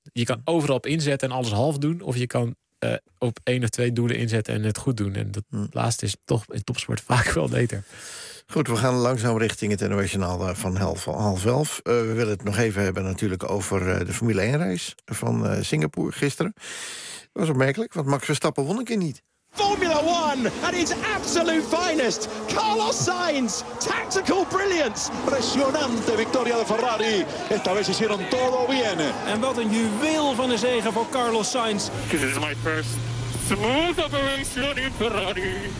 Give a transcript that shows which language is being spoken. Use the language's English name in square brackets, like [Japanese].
[Dutch] Je kan overal op inzetten en alles half doen. Of je kan op 1 of 2 doelen inzetten en het goed doen. En dat laatste is toch in topsport vaak wel beter. Goed, we gaan langzaam richting het NOS-journaal van half 11. We willen het nog even hebben natuurlijk over de Formule 1-race van Singapore gisteren. Dat was opmerkelijk, want Max Verstappen won een keer niet. [English] Formula 1 at its absolute finest. Carlos Sainz, tactical brilliance. [Spanish] Impresionante victoria de Ferrari. Esta vez hicieron todo bien. [Dutch] En wat een juweel van de zegen voor Carlos Sainz. [English] This is my first smooth operation in Ferrari.